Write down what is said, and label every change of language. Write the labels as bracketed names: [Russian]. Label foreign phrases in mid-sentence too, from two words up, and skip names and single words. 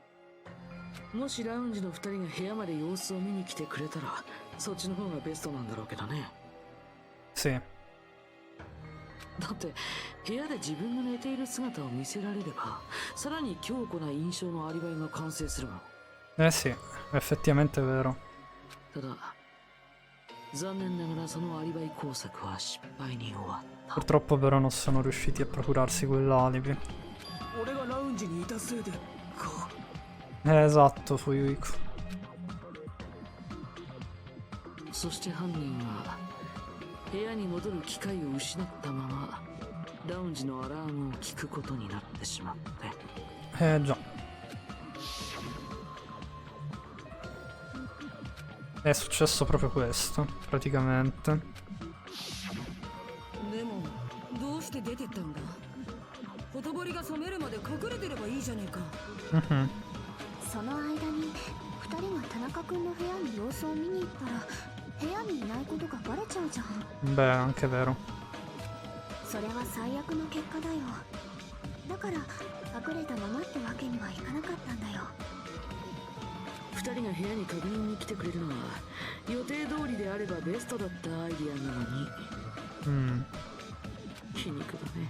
[Japanese] もしラウンジの2人が部屋まで様子を見に来てくれたらそっちの方がベストなんだろうけどね。 [Italian] Sì. [Japanese] だって部屋で自分が寝ている姿を見せられればさらに強固な印象のアリバイが完成するもん。 [Italian] Eh sì, effettivamente è vero. [Japanese] ただ残念ながらそのアリバイ工作は失敗に終わった。 [Italian] Purtroppo però non sono riusciti a procurarsi quell'alibi. [Japanese] 俺がラウンジにいたせいでか。 [Italian] Esatto, fu Yuiko. [Japanese] そして犯人は部屋に戻る機会を失ったままラウンジのアラームを聞くことになってしまって。 [Italian] Già. È successo proprio questo, praticamente. [Japanese] でもどうして出てったんだ。ほとぼりが冷めるまで隠れてればいいじゃねえか。その間に2人が田中君の部屋に様子を見に行ったら部屋にいないことがバレちゃうじゃん。 [Italian] Beh, anche vero. [Japanese] それは最悪の結果だよ。だから隠れたままってわけにはいかなかったんだよ。 2人が部屋に確認に来てくれるのは予定通りであればベストだったアイディアなのに。皮肉だね。